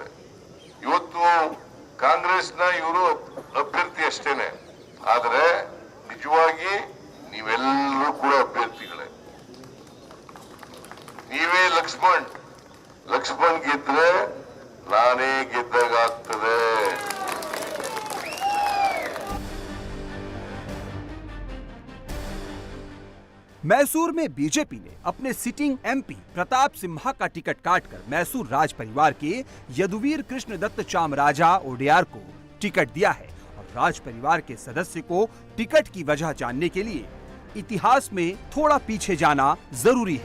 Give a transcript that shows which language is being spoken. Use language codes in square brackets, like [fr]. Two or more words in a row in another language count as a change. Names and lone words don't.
[kn] ಇವತ್ತು ಕಾಂಗ್ರೆಸ್ನ ಇವರು ಅಭ್ಯರ್ಥಿ ಅಷ್ಟೇನೆ, ಆದರೆ ನಿಜವಾಗಿ ನೀವೆಲ್ಲರೂ ಕೂಡ ಅಭ್ಯರ್ಥಿಗಳೇ. ನೀವೇ ಲಕ್ಷ್ಮಣ್ ಗೆದ್ರೆ ನಾನೇ ಗೆದ್ದಾಗ್ತದೆ. [hi] मैसूर में बीजेपी ने अपने [en] sitting MP [hi] प्रताप सिम्हा का टिकट काटकर मैसूर राज परिवार के यदुवीर कृष्णदत्त चामराजा ओडेयार को टिकट दिया है, और राज परिवार के सदस्य को टिकट की वजह जानने के लिए इतिहास में थोड़ा पीछे जाना जरूरी है।